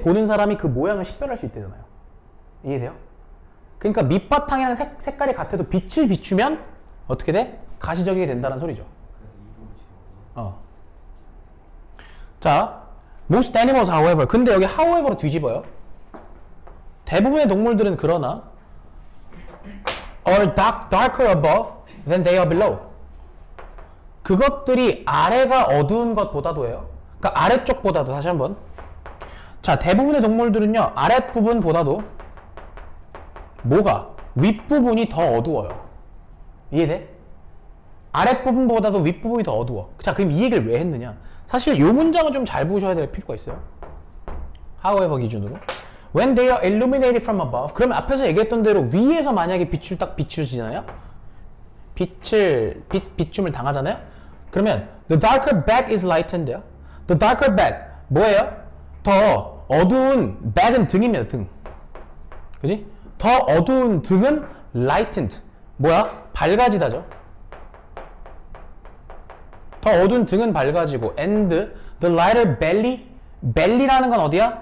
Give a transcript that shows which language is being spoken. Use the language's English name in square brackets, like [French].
[Korean] 보는 사람이 그 모양을 식별할 수 있대잖아요. 이해돼요? 그러니까 밑바탕이랑 색깔이 같아도 빛을 비추면 어떻게 돼? 가시적이게 된다는 소리죠. 그래서 이 부분 지금 [English] 자, most animals however. [Korean] 근데 여기 however로 뒤집어요. 대부분의 동물들은 그러나 [English] are darker above than they are below. [Korean] 그것들이 아래가 어두운 것보다도예요. 그러니까 아래쪽보다도. 다시 한번. 자, 대부분의 동물들은요, 아랫부분보다도 뭐가? 윗부분이 더 어두워요. 이해돼? 아랫부분보다도 윗부분이 더 어두워. 자, 그럼 이 얘기를 왜 했느냐? 사실 이 문장은 좀 잘 보셔야 될 필요가 있어요. However 기준으로. [English] When they are illuminated from above. [Korean] 그러면 앞에서 얘기했던 대로 위에서 만약에 빛을 딱 비추시잖아요? 빛줌을 당하잖아요? 그러면 [English] the darker back is lightened [Korean] 요. The darker back 뭐예요? 더 어두운 back은 등입니다. 등. 그지? 더 어두운 등은 lightened. 뭐야? 밝아지다죠. 더 어두운 등은 밝아지고 [English] and the lighter belly [Korean] 라는 건 어디야?